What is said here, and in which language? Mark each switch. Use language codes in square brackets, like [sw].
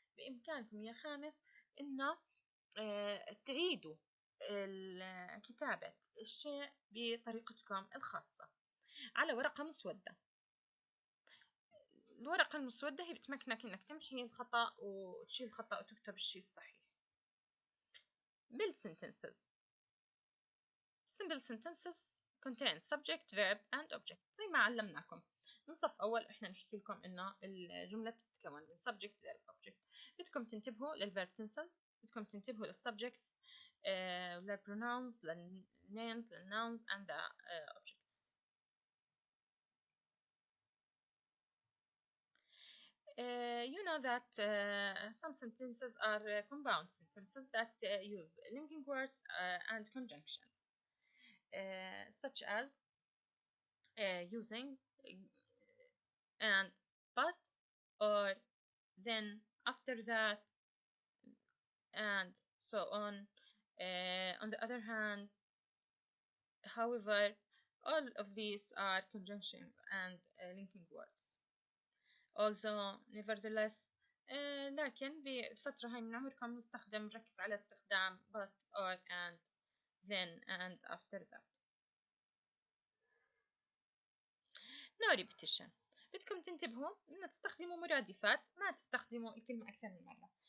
[ar] بإمكانكم يا خامس إنه تعيدوا كتابة الشيء بطريقتكم الخاصة على ورقة مسودة. الورقة المسودة هي بتمكنك إنك تمحي الخطأ وتشيل الخطأ وتكتب الشيء الصحيح. [en] Build sentences. Simple sentences contain subject, verb and object. [ar] زي ما علمناكم من صف أول إحنا نحكي لكم إنه الجملة بتتكون من subject, verb, object. بدكم تنتبهوا للverb tenses، بدكم تنتبهوا للsubjects، للpronouns، للnames، للnouns and the objects. [en] You know that some sentences are compound sentences that use linking words and conjunctions, such as using and, but, or, then, after that, and so on. On the other hand, however, all of these are conjunction and linking words. Also, nevertheless, [ar] لكن بالفترة هاي من عمركم نركز على استخدام [en] but, or, and, then, and, after that. No repetition. [ar] بدكم تنتبهوا إن تستخدموا مرادفات، ما تستخدموا الكلمة أكثر من مرة.